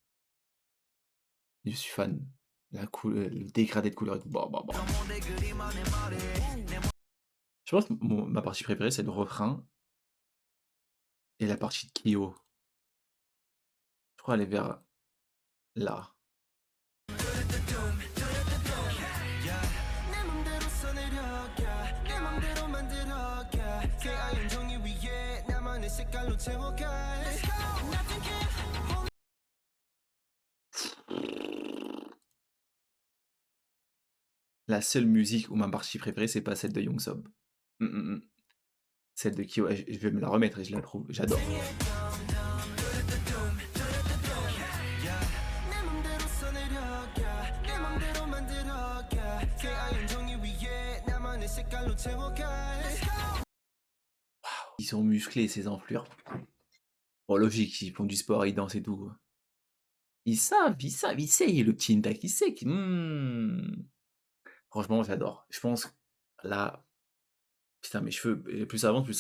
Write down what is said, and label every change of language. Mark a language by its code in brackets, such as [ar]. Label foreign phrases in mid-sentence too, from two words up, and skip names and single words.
[fr] Je suis fan. Le dégradé de couleur et tout. Bah, bah, bah. Je pense que ma partie préférée, c'est le refrain et la partie de Kyo. Je crois elle est vers là. [ko] 내 맘대로 써내려가 내 맘대로 만들어가 새하얀 종이 위에 나만의 색깔로 채워가 [en] Nothing can [fr] La seule musique où ma partie préférée, c'est pas celle de Young Sob. Celle de Kyo, je vais me la remettre et je la trouve. J'adore. [ko] 내 맘대로 써내려가 내 맘대로 만들어가 새하얀 종이 위에 나만의 색깔로 채워가 [fr] Ils sont musclés, ces enflures. Bon, logique, ils font du sport, ils dansent et tout. Ils savent, ils savent, le petit Intak, il sait. Franchement, j'adore. Je pense, là, putain, mes cheveux, et plus ça avance, plus ça.